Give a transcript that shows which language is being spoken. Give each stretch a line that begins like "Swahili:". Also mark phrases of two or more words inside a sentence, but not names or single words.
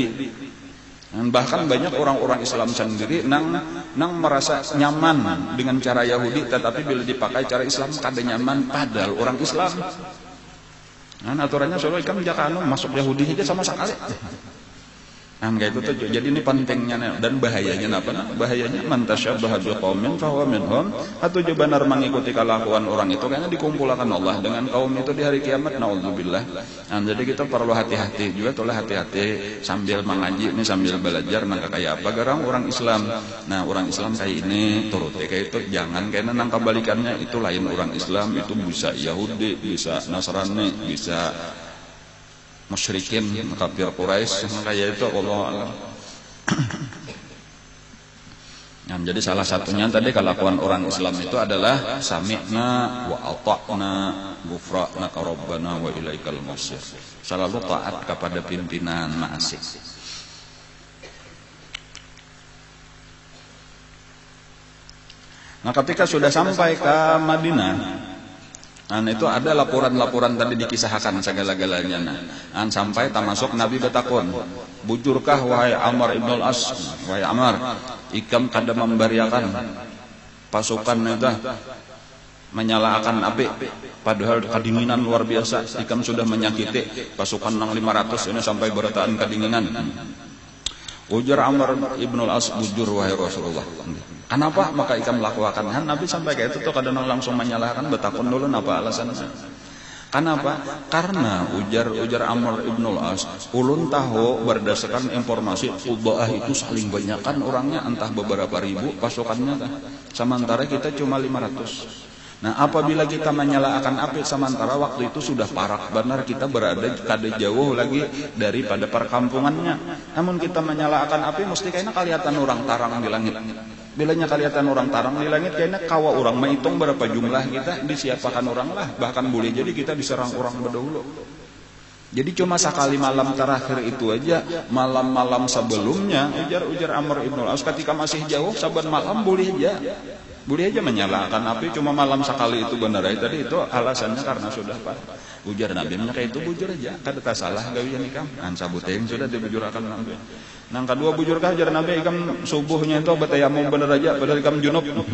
Banjar: Dan bahkan banyak orang-orang Islam sendiri nang merasa nyaman dengan cara Yahudi, tetapi bila dipakai cara Islam kada nyaman, padahal orang Islam. Aturannya soalnya kan jangan masuk Yahudi aja sama sekali. Kayak itu tuh. Jadi ini pentingnya dan bahayanya apa?
Arabic: Bahayanya من تشبه بقوم فهو منهم.
Banjar: Atau juga benar mengikuti kelakuan orang itu kayaknya dikumpulkan Allah dengan kaum itu di hari kiamat, naudzubillah. Jadi kita perlu hati-hati juga, tolong hati-hati sambil mengaji ini, sambil belajar kayak apa garang orang Islam. Orang Islam kayak ini turut kayak itu, jangan kayaknya nang kebalikannya itu lain orang Islam itu bisa Yahudi, bisa Nasrani, bisa musyrikin kafir Quraisy kayak itu
Arabic: الله أعلم.
Banjar: Nah, jadi salah satunya tadi kelakuan orang Islam itu adalah
Arabic: سمعنا وأطعنا غفرانك ربنا وإليك المصير.
Banjar: Selalu taat kepada pimpinan ma'asih. Nah, ketika sudah sampai ke Madinah, itu ada laporan-laporan tadi dikisahkan segala-galanya. Sampai termasuk Nabi bertakun, bujurkah wahai Amr ibn al-As, wahai Amr, ikam kada membariakan pasukan itu menyalakan api, padahal kedinginan luar biasa, ikam sudah menyakiti pasukan nang 500 ini sampai bertahan kedinginan. Ujar Amr ibn al-As, bujur wahai Rasulullah. Kenapa maka ikam lakukan? Nabi sampai kayak itu tuh kadang langsung menyalahkan, bertakun dulu apa alasannya. Kenapa? Karena ujar Amr ibn al-As, ulun tahu berdasarkan informasi Ubaah itu saling banyakkan orangnya, entah beberapa ribu pasukannya, sementara kita cuma 500. Nah, apabila kita menyalakan api sementara waktu itu sudah parak benar, kita berada kada jauh lagi daripada perkampungannya. Namun kita menyalakan api mesti kayaknya kelihatan orang tarang di langit. Bilanya kelihatan orang tarang di langit, kayaknya kawa orang menghitung berapa jumlah kita, disiapakan orang lah. Bahkan boleh jadi kita diserang orang berdahulu. Jadi cuma sekali malam terakhir itu aja, malam-malam sebelumnya ujar Amr ibn al-As ketika masih jauh saban malam boleh aja menyalakan api, cuma malam sekali itu benar tadi itu alasannya karena sudah pak. Ujar Nabi kayak itu bujur aja, kada tak salah gawian ikam. Sabuteng sudah dibujurakan Nabi. Nang kedua bujur kah ujar Nabi ikam subuhnya itu betayamum benar aja padahal ikam junub.